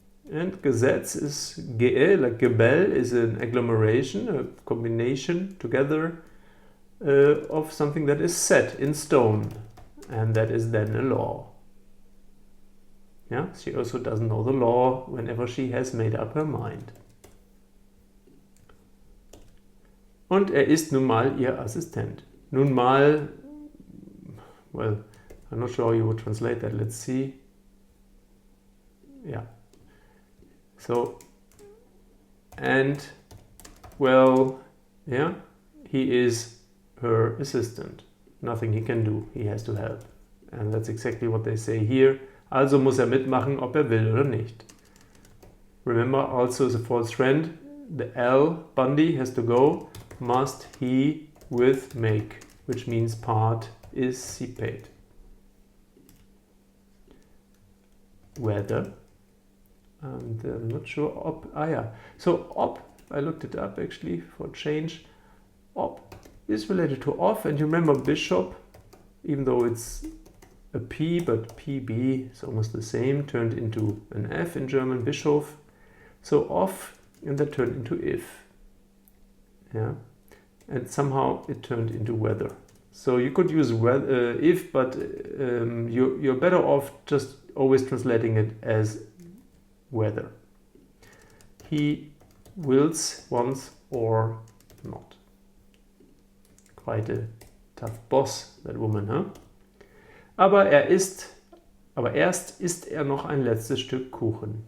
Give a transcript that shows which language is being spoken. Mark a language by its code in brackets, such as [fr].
[en] And Gesetz is ge, like Gebell is an agglomeration, a combination together of something that is set in stone. And that is then a law. Yeah, she also doesn't know the law whenever she has made up her mind. [de] Und ist nun mal ihr Assistent. Nun mal, [en] well, I'm not sure how you would translate that. Let's see. Yeah. So, and, well, yeah, he is her assistant. Nothing he can do, he has to help. And that's exactly what they say here. [de] Also muss mitmachen, ob will oder nicht. [en] Remember, also is a false friend. The L, Bundy, has to go. Must, he, with, make, which means participate. Whether. And I'm not sure ob, yeah. So ob, I looked it up actually for a change. Ob is related to off, and you remember bishop, even though it's a P, but PB is almost the same, turned into an F in German, Bischof. So off, and that turned into if. Yeah, and somehow it turned into whether. So you could use whether, if, but you're better off just always translating it as whether. He wills, wants, or not. Quite a tough boss, that woman, huh? [de] Aber erst isst noch ein letztes Stück Kuchen.